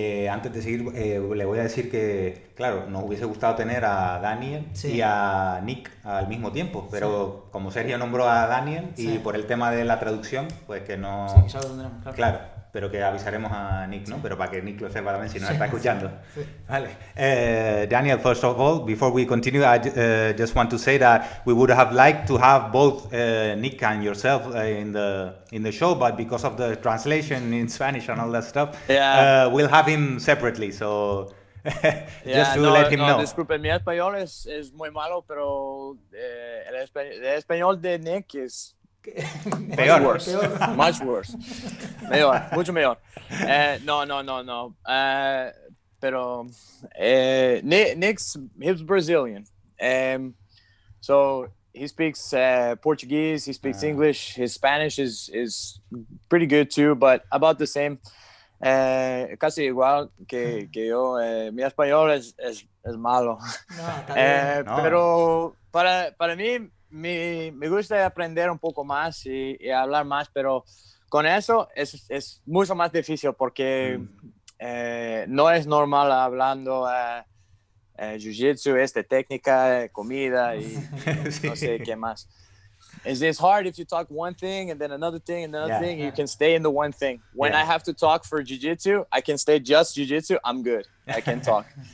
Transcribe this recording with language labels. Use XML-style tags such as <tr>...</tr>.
<es>Antes de seguir, le voy a decir que, claro, nos hubiese gustado tener a Daniel y a Nick al mismo tiempo, pero como Sergio nombró a Daniel y por el tema de la traducción, pues que no... Sí, que ya lo tendremos, claro, pero que avisaremos a Nick, ¿no? Pero para que Nick lo sepa también si nos está escuchando. Vale.</es> <en>Daniel, first of all, before we continue, I just want to say that we would have liked to have both Nick and yourself in the show, but because of the translation in Spanish and all that stuff, we'll have him separately, so just to let him know.</en> <es>Disculpen, mi español es muy malo, pero el español de Nick es Peor.</es> <en>Much worse.</en> <es>Mejor, mucho mejor. No.</es> <en>Pero Nick's, he's Brazilian. So he speaks Portuguese, he speaks English, his Spanish is pretty good too, but about the same.</en> <es>Casi igual que yo. Mi español es malo. No. Pero para mí me gusta aprender un poco más y hablar más, pero con eso es mucho más difícil porque no es normal hablando Jiu-Jitsu, técnica, comida y no sé qué más.</es> <en>It's hard if you talk one thing and then another thing and another thing. You can stay in the one thing. When I have to talk for Jiu-Jitsu, I can stay just Jiu-Jitsu. I'm good. I can talk.</en>